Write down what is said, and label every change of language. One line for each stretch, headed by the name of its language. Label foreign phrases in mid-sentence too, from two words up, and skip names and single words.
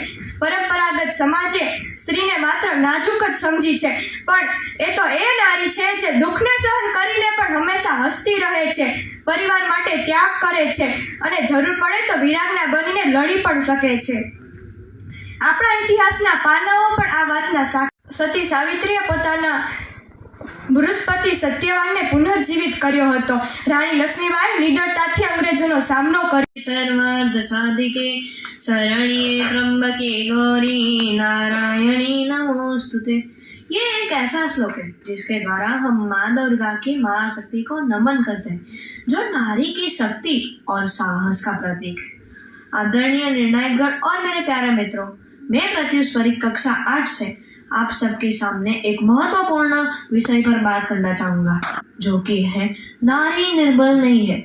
Gujarati: પરંપરાગત સમાજે સ્ત્રીને માત્ર નાજુક જ સમજી છે, પણ એ તો એ નારી છે જે દુઃખને સહન કરીને પણ હંમેશા હસતી રહે છે, પરિવાર માટે ત્યાગ કરે છે અને જરૂર પડે તો વીરાંગના બનીને લડી પણ શકે છે. આપણા ઇતિહાસના પાનાઓ પણ આ વાતના સતી સાવિત્રીએ પોતાના મૃત પતિ સત્યવાનને પુનર્જીવિત કર્યો હતો. રાણી લક્ષ્મીબાઈ નિડરતાથી અંગ્રેજોનો સામનો કર્યો.
Sanskrit: सर्वार्थ साधिके शरण्ये त्र्यंबके गौरी नारायणी नमोस्तुते.
Hindi: ये एक ऐसा श्लोक है जिसके द्वारा हम माँ दुर्गा की महाशक्ति को नमन करते हैं, जो नारी की शक्ति और साहस का प्रतीक है. आदरणीय निर्णायकगण और मेरे प्यारे मित्रों, मैं प्रत्युष स्वरिक कक्षा 8 से आप सबके सामने एक महत्वपूर्ण विषय पर बात करना चाहूँगा, जो कि है नारी निर्बल नहीं है.